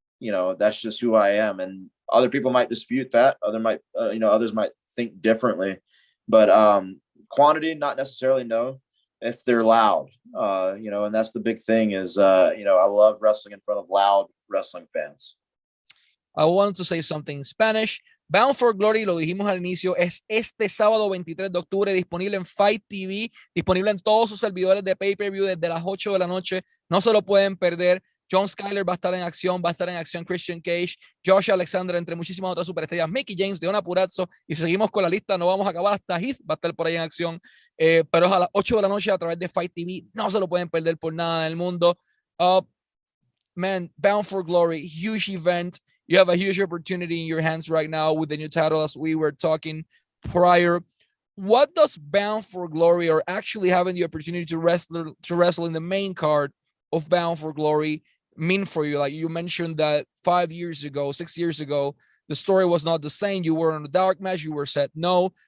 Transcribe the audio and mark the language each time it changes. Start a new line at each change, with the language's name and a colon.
English: You know, that's just who I am. And other people might dispute that. Others might think differently, but quantity, not necessarily, no, if they're loud, you know, and that's the big thing is, you know, I love wrestling in front of loud wrestling fans. I wanted to say something in Spanish.
Spanish: Bound for Glory, lo dijimos al inicio, es este sábado 23 de octubre, disponible en Fight TV, disponible en todos sus servidores de pay-per-view desde las 8 de la noche. No se lo pueden perder. John Skyler va a estar en acción Christian Cage, Josh Alexander, entre muchísimas otras superestrellas, Mickey James, de una Purazzo, y seguimos con la lista, no vamos a acabar, hasta Heath va a estar por ahí en acción, pero es a las 8 de la noche a través de Fight TV, no se lo pueden perder por nada del mundo.
English: Man, Bound for Glory, huge event. You have a huge opportunity in your hands right now with the new title, as we were talking prior. What does Bound for Glory, or actually having the opportunity to wrestle in the main card of Bound for Glory, mean for you? Like you mentioned that 6 years ago, the story was not the same. You were on a dark match. You were said no.